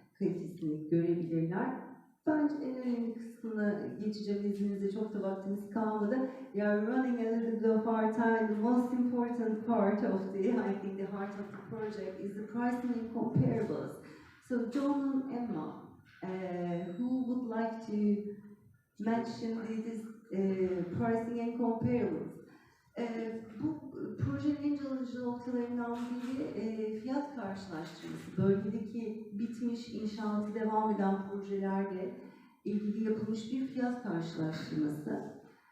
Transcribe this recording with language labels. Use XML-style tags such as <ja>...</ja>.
<tr>Kalitesini görebilirler. Bence en önemli kısmına geçeceğim izninizle, çok da vaktimiz kalmadı.</tr> <en>We are running a little bit of our time. The most important part of the, I think the heart of the project is the pricing and comparables. So John and Emma, who would like to mention this pricing and comparables?</en> <tr>Bu projenin en calıcı noktalarından biri fiyat karşılaştırması. Bölgedeki bitmiş, inşaatı devam eden projelerle ilgili yapılmış bir fiyat karşılaştırması.</tr>